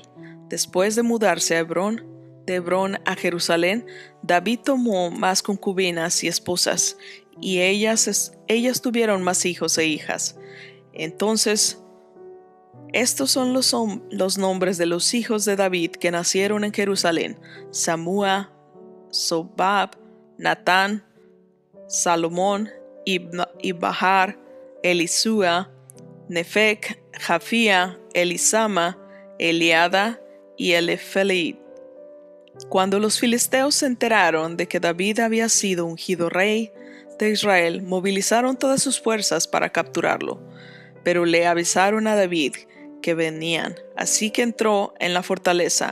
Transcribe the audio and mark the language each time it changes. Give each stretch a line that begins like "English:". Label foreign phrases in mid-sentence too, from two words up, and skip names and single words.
Spanish: Después de mudarse a Hebrón, de Hebrón a Jerusalén, David tomó más concubinas y esposas, y ellas tuvieron más hijos e hijas. Entonces, estos son los nombres de los hijos de David que nacieron en Jerusalén: Samúa, Sobab, Natán, Salomón, Ibahar, Elisúa, Nefec, Jafía, Elisama, Eliada y Elifeleid. Cuando los filisteos se enteraron de que David había sido ungido rey de Israel, movilizaron todas sus fuerzas para capturarlo, pero le avisaron a David que venían, así que entró en la fortaleza.